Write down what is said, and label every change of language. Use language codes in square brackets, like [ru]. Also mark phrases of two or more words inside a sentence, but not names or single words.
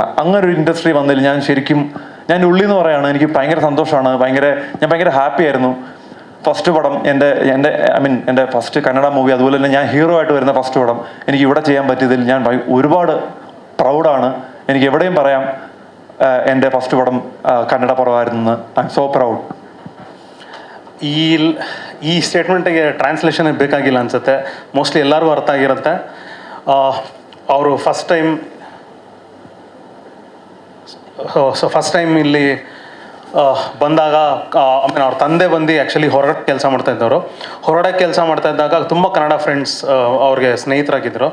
[ml] അങ്ങനെ ഒരു ഇൻഡസ്ട്രി വന്നതിൽ ഞാൻ ഉള്ളിൽ നിന്ന് പറയാണ്, എനിക്ക് ഭയങ്കര സന്തോഷമാണ്, ഞാൻ ഭയങ്കര ഹാപ്പി ആയിരുന്നു. ഫസ്റ്റ് പടം എൻ്റെ ഫസ്റ്റ് കന്നഡ മൂവി, അതുപോലെ തന്നെ ഞാൻ ഹീറോ ആയിട്ട് വരുന്ന ഫസ്റ്റ് പടം എനിക്ക് ഇവിടെ ചെയ്യാൻ പറ്റിയതിൽ ഞാൻ ഒരുപാട് പ്രൗഡാണ്. എനിക്ക് എവിടെയും പറയാം എൻ്റെ ഫസ്റ്റ് പടം [kn] ಕನ್ನಡ ಪರವಾಗಿರುತ್ತದೆ. [en] I am so proud. [kn] ಈ ಸ್ಟೇಟ್ಮೆಂಟಿಗೆ ಟ್ರಾನ್ಸ್ಲೇಷನ್ ಬೇಕಾಗಿಲ್ಲ ಅನಿಸುತ್ತೆ, ಮೋಸ್ಟ್ಲಿ ಎಲ್ಲರಿಗೂ ಅರ್ಥ ಆಗಿರುತ್ತೆ. ಅವರು [en] first time [kn] ಇಲ್ಲಿ ಬಂದಾಗ ಅವ್ರ ತಂದೆ ಬಂದು ಆ್ಯಕ್ಚುಲಿ ಹೊರಗಡೆ ಕೆಲಸ ಮಾಡ್ತಾ ಇದ್ದಾಗ ತುಂಬ ಕನ್ನಡ ಫ್ರೆಂಡ್ಸ್ ಅವ್ರಿಗೆ ಸ್ನೇಹಿತರಾಗಿದ್ದರು.